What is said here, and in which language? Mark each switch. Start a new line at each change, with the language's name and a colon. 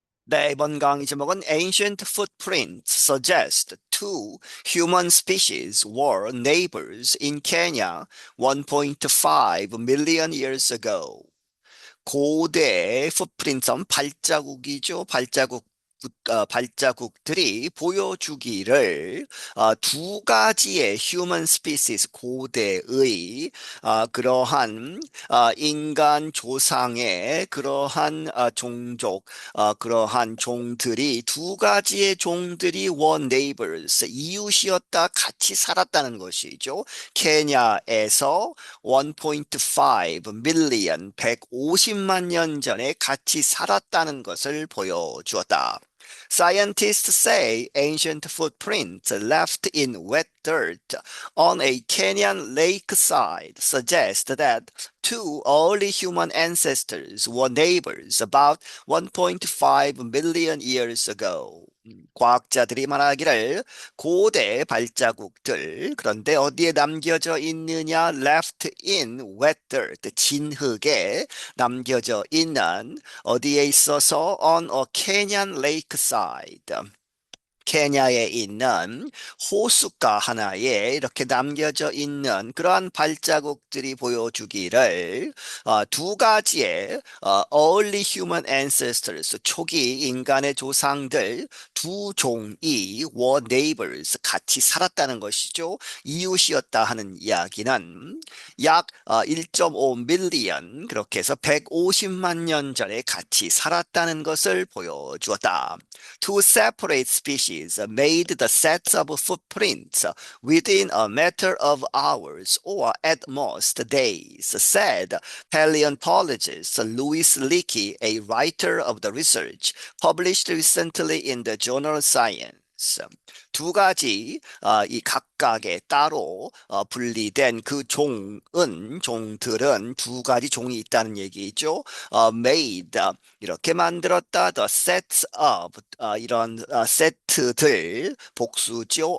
Korean: 네, 이번 강의 제목은
English: Ancient Footprints suggest two human species were neighbors in Kenya 1.5 million years ago.
Korean: 고대 풋프린트는 발자국이죠. 발자국들이 보여주기를 두 가지의
English: human species
Korean: 고대의 그러한 인간 조상의 그러한 종족 그러한 종들이 두 가지의 종들이
English: were neighbors
Korean: 이웃이었다 같이 살았다는 것이죠. 케냐에서 1.5 million 150만 년 전에 같이 살았다는 것을 보여주었다.
English: Scientists say ancient footprints left in wet dirt on a Kenyan lakeside suggest that two early human ancestors were neighbors about 1.5 million years ago.
Korean: 과학자들이 말하기를 고대 발자국들, 그런데 어디에 남겨져 있느냐?
English: Left in wet dirt,
Korean: 진흙에 남겨져 있는 어디에 있어서
English: on a Kenyan lakeside.
Korean: 케냐에 있는 호숫가 하나에 이렇게 남겨져 있는 그러한 발자국들이 보여주기를 두 가지의
English: early human ancestors,
Korean: 초기 인간의 조상들 두 종이
English: were neighbors,
Korean: 같이 살았다는 것이죠. 이웃이었다 하는 이야기는 약 1.5 million, 그렇게 해서 150만 년 전에 같이 살았다는 것을 보여주었다.
English: Two separate species made the sets of footprints within a matter of hours or at most days, said paleontologist Louis Leakey, a writer of the research published recently in the journal Science.
Korean: 두 가지 이 각각의 따로 분리된 그 종들은 두 가지 종이 있다는 얘기죠. made 이렇게 만들었다.
English: The sets of
Korean: 이런 세트들 복수죠.